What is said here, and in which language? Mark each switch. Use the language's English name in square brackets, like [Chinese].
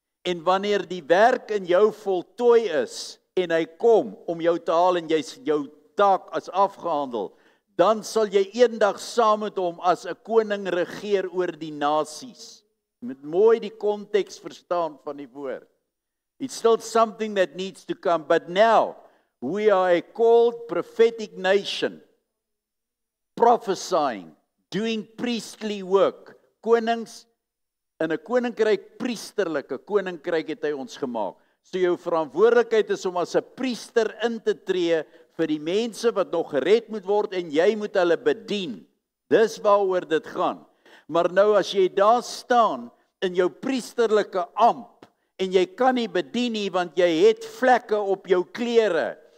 [Afrikaans] En wanneer die werk in jou voltooi is, en hy kom om jou te haal en jy's jou taak as afgehandel, dan sal jy eendag saam met hom as 'n koning regeer oor die nasies. Jy moet mooi die konteks verstaan van die woord. [English] It's still something that needs to come, but now we are a called prophetic nation, prophesying, doing priestly work. [Afrikaans] Konings in 'n koninkryk, priesterlike koninkryk het hy ons gemaak. So jou verantwoordelikheid is om as 'n priester in te tree vir die mense wat nog gered moet word en jy moet hulle bedien. Dis waaroor dit gaan. Maar nou as jy daar staan in jou priesterlike amp en jy kan nie bedien nie want jy het vlekke op jou klere.